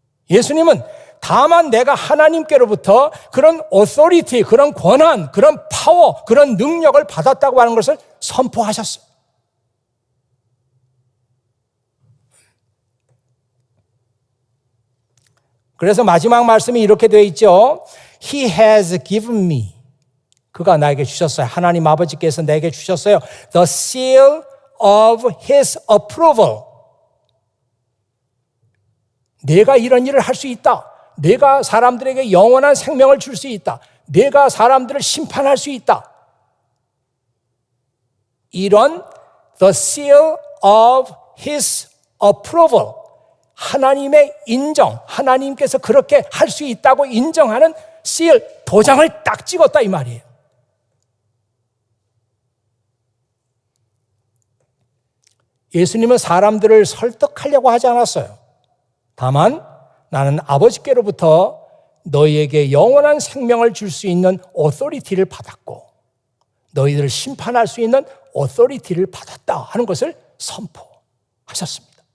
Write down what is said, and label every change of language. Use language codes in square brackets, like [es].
[ko] 예수님은 다만 내가 하나님께로부터 그런 오토리티, 그런 권한, 그런 파워, 그런 능력을 받았다고 하는 것을 선포하셨어요. 그래서 마지막 말씀이 이렇게 되어 있죠. [en] He has given me. [ko] 그가 나에게 주셨어요. 하나님 아버지께서 내게 주셨어요. [en] The seal of His approval. [ko] 내가 이런 일을 할 수 있다. 내가 사람들에게 영원한 생명을 줄 수 있다. 내가 사람들을 심판할 수 있다. 이런 [en] the seal of His approval. [ko] 하나님의 인정, 하나님께서 그렇게 할 수 있다고 인정하는 seal, 도장을 딱 찍었다 이 말이에요. 예수님은 사람들을 설득하려고 하지 않았어요. 다만 나는 아버지께로부터 너희에게 영원한 생명을 줄 수 있는 오토리티를 받았고 너희들을 심판할 수 있는 오토리티를 받았다 하는 것을 선포하셨습니다.